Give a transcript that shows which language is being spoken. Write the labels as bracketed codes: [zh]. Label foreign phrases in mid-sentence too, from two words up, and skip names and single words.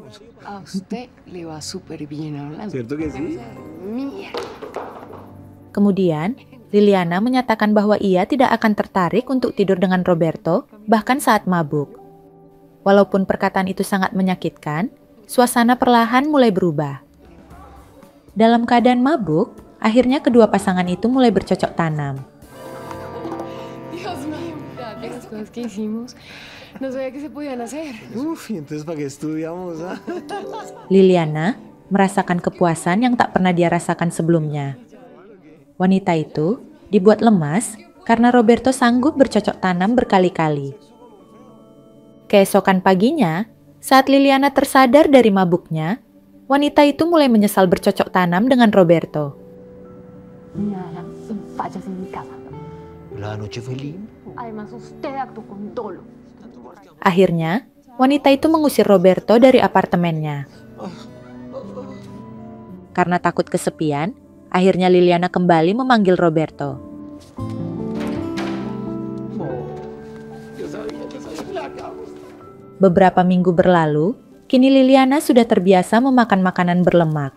[id] Kemudian, Liliana menyatakan bahwa ia tidak akan tertarik untuk tidur dengan Roberto, bahkan saat mabuk. Walaupun perkataan itu sangat menyakitkan, suasana perlahan mulai berubah. Dalam keadaan mabuk, akhirnya kedua pasangan itu mulai bercocok tanam. [es] Que hicimos, no sabía que se podían hacer. Uf, ¿y entonces para qué estudiamos? [id] Liliana merasakan kepuasan yang tak pernah dia rasakan sebelumnya. Wanita itu dibuat lemas karena Roberto sanggup bercocok tanam berkali-kali. Keesokan paginya, saat Liliana tersadar dari mabuknya, wanita itu mulai menyesal bercocok tanam dengan Roberto. [es] La noche fue linda. [id] Akhirnya, wanita itu mengusir Roberto dari apartemennya. Karena takut kesepian, akhirnya Liliana kembali memanggil Roberto. Beberapa minggu berlalu, kini Liliana sudah terbiasa memakan makanan berlemak.